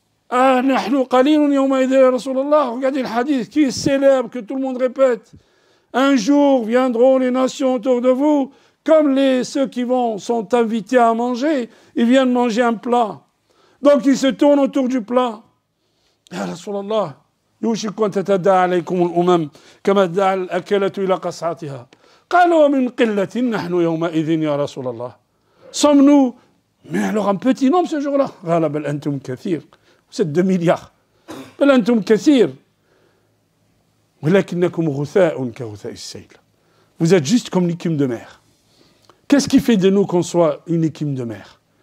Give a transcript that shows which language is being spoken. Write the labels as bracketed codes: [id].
[ar] Ah, نَحْنُ قَلِيلٌ يَوْمَئِذٍ يَا رَسُولَ اللَّهِ. [fr] Regardez le hadith qui est célèbre, que tout le monde répète. Un jour viendront les nations autour de vous, comme ceux qui sont invités à manger, ils viennent manger un plat. Donc ils se tournent autour du plat. [ar] Ya Rasulallah. يوشك أن تتداعى عليكم الأمم كما تداعى الأكلة إلى قصعتها قالوا ومن قلة نحن يومئذ يا رسول الله. [fr] Sommes-nous, mais alors un petit nombre ce jour-là? [ar] قال بل أنتم كثير. [fr] Vous êtes 2 milliards. [ar] بل أنتم كثير. [fr] Vous êtes juste comme l'écume de mer. Qu'est-ce qui fait de nous qu'on soit une écume de mer?